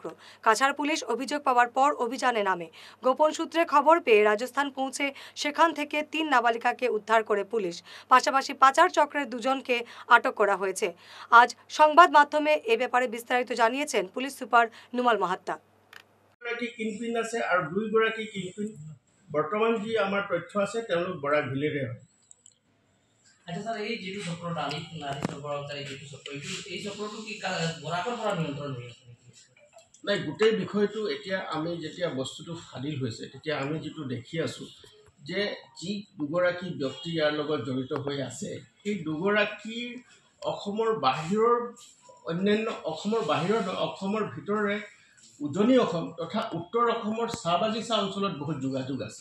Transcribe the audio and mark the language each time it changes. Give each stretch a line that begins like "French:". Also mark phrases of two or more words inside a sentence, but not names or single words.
Bangla: কাছাড় পুলিশ অভিযোগ পাওয়ার পর অভিযানে নামে। গোপন সূত্রে খবর পেয়ে রাজস্থান পৌঁছে সেখান থেকে 3 নাবালিকাকে উদ্ধার করে পুলিশ। পাশাপাশি পাচার চক্রের 2জনকে আটক করা হয়েছে। আজ সংবাদ মাধ্যমে এ ব্যাপারে বিস্তারিত জানিয়েছেন পুলিশ সুপার নুমাল মাহাত্তা।
Assamese: কিনপিন আছে আর 2গৰাকী কিনপিন বৰ্তমান যি আমাৰ তথ্য আছে তেওঁলোক বৰাক ভিলেৰে হয়। আচ্ছা স্যার, এই যেটো চক্ৰটা আমি নারী সরবরাহকারী যেটো চক্ৰ এই চক্ৰটো কি বৰাকৰ পৰা নিয়ন্ত্ৰণ হৈ আছে নেকি? নাই, গোটেই বিষয়টো এতিয়া আমি যেতিয়া বস্তুটো ফাদিল হৈছে তেতিয়া আমি যেটো দেখি আছো যে যি 2গৰাকী ব্যক্তি ইয়াৰ লগত জড়িত হৈ আছে, সেই 2গৰাকীৰ অসমৰ বাহিৰৰ অন্যান্য অসমৰ বাহিৰৰ অসমৰ ভিতৰৰে উজনি অসম তথা উত্তৰ অসমৰ চাহ বাগিচা অঞ্চলত বহুত যোগাযোগ আছে।